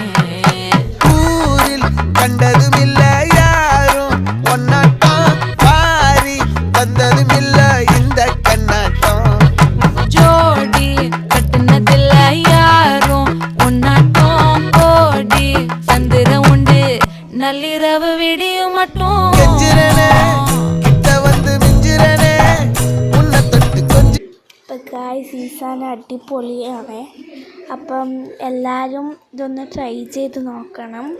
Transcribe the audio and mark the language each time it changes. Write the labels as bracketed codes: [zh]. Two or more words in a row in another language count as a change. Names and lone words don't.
[ta] ஊரில் கண்டதும் இல்ல யாரும் ஒன்னாட்டம் பாரி வந்ததும் இல்ல இந்த கண்ணாட்டம் ஜோடி கட்டுனதில்ல யாரும் ஒன்னாட்டம் கோடி சந்திர உண்டு நள்ளிரவு விடியும் மட்டும் கெஞ்சிரனே கிட்ட வந்து மிஞ்சிரனே உன்னை தொட்டு கொஞ்சம். [ml] ഇപ്പം ഗായ്സ് ഈ സാധനം അടിപൊളിയാണ്. അപ്പം എല്ലാവരും ഇതൊന്ന് ട്രൈ ചെയ്ത് നോക്കണം.